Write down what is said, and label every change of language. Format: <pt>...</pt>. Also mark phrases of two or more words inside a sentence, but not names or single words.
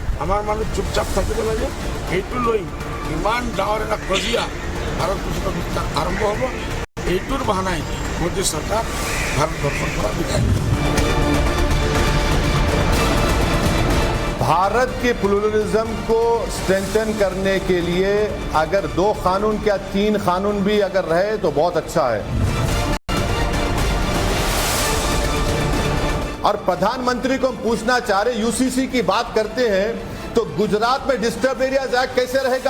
<as>আমার মানুষ চুপচাপ থাকিব লাগে। এইটো লৈ ইমান ডাঙৰ এটা কজিয়া ভাৰতবৰ্ষৰ ভিতৰত আৰম্ভ হ'ব, এইটোৰ বাহানাই মোদী চৰকাৰ ভাৰতবৰ্ষৰ পৰা বিদায়।</as> <hi>भारत के प्लुरलिज्म को स्ट्रेंथन करने के लिए अगर 2 कानून क्या 3 कानून भी अगर रहे तो बहुत अच्छा है। और प्रधानमंत्री को हम पूछना चाह रहे, यूसीसी की बात करते हैं तो गुजरात में डिस्टर्ब एरियाज एक्ट कैसे रहेगा?</hi>